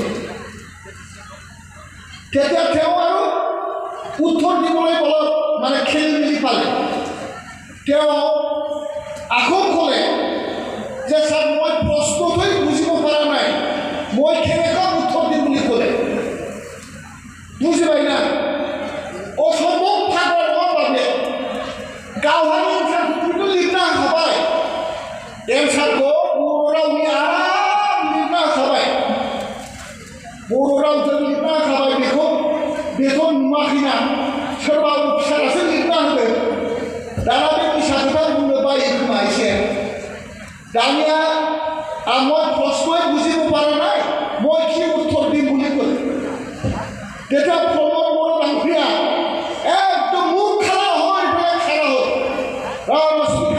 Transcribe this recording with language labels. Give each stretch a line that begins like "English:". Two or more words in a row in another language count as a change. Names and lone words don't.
Assamese: তেতিয়া তেওঁ আৰু উত্তৰ দিবলৈ অলপ মানে খেলি মেলি পালে। তেওঁ আকৌ ক'লে যে ছাৰ মই প্ৰশ্নটোৱেই বুজিব পৰা নাই, মই কেনেকৈ উত্তৰ দিম বুলি ক'লে। বুজি পাই না? অসম্ভৱ ভাগৰ বাবে
Bodo: गावहानि एन्सारखौ लिरना होखाबाय, एन्सारखौ बर' रावनि आराम लिरना होखाबाय, बर' रावजों लिरना होखाबाय। बेखौ नुवाखैना सोरबा अफिसारासो लिरना होदों। दाना बे फिसा खोथा बुंनो बायो खोमा एसे।
Assamese: दानिया মই প্ৰশ্নই বুজিব পৰা নাই, মই কি উত্তৰ দিম বুলি ক'লে। তেতিয়া প্ৰমোদ বড়ো ডাঙৰীয়া একদম মুখ খাৰা হৈ পেলাই খাৰা হ'ল।